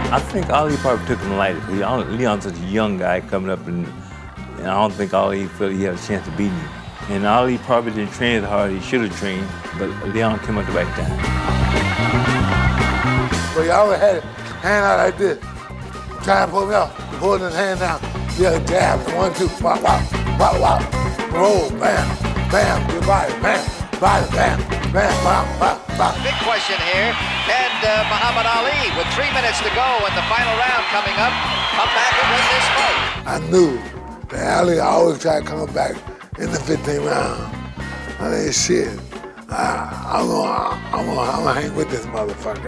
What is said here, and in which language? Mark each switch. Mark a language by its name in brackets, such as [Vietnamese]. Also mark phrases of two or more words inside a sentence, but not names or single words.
[English] I think Ali probably took him lightly. Leon's such a young guy coming up, and I don't think Ali felt he had a chance to beat him. And Ali probably didn't train as hard as he should have trained, but Leon came at the right time. But he always had it hand out like this. Trying to pull me off, holding his hand down. Yeah, jab, 1, 2, pop, pop, pop, pop. Roll, bam, bam, your body, bam, body, bam, bam, bam, bam, bam. Big question here. Can Muhammad Ali, with 3 minutes to go and the final round coming up, come back and win this fight? I knew that Ali always tried to come back in the 15th round. I mean, shit. I'm gonna hang with this motherfucker.